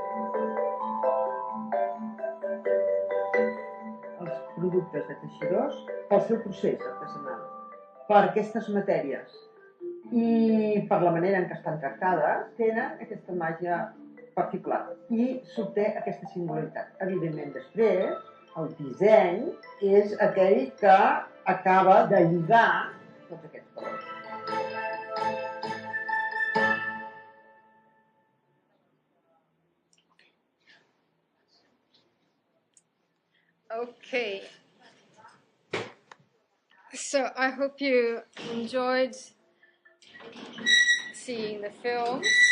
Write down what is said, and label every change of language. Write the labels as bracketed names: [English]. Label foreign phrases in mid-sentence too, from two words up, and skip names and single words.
[Catalan] Els productes de teixidors pel seu procés artesanal, per aquestes matèries i per la manera en què estan tractades, tenen aquesta màgia particular i s'obté aquesta singularitat. Evidentment, després, el disseny és aquell que acaba de lligar tots aquests valors. [English] Okay. So I hope you enjoyed seeing the films.